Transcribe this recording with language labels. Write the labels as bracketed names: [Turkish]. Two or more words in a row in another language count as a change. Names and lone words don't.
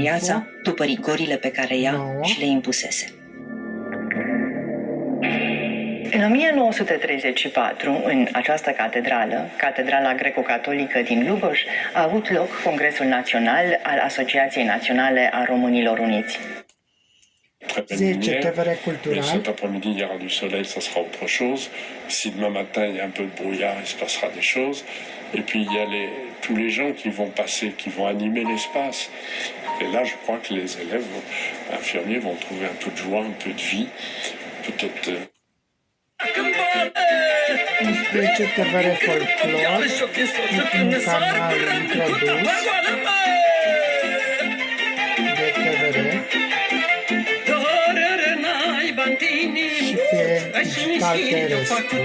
[Romanian] viața după rigorile pe care ea 9. și le impusese. În 1934, în această catedrală, Catedrala Greco-Catolică din Lubăș, a avut loc Congresul Național al Asociației Naționale a Românilor Uniți. [French] Très belle 10. lumière, TVR mais Cultural. cet après-midi, il y aura du soleil, ça sera autre chose. Si demain matin, il y a un peu de brouillard, il se passera des choses. Et puis, il y a tous les gens qui vont passer, qui vont animer l'espace. Et là, je crois que les élèves infirmiers vont trouver un peu de joie, un peu de vie. Peut-être... [Romanian] 11. TVR Folklor. Ultimul canal introdus de TVR. Și pe digital terestru.